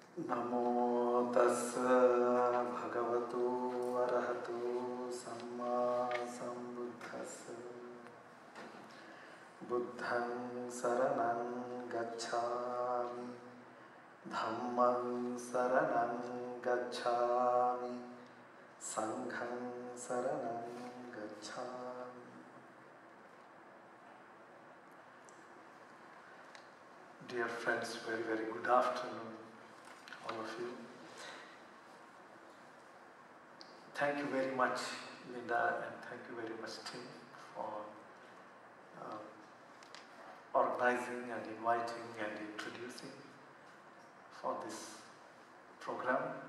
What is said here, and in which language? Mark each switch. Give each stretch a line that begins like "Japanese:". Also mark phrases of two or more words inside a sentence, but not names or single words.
Pali: Namo tassa bhagavato arahato samma sambuddhassa Buddhang saranang gacchami Dhammang saranang gacchami Sanghang saranang gacchami.
English: Dear friends, very, very good afternoon, all of you. Thank you very much, Linda, and thank you very much, Tim, for organizing and inviting and introducing for this program.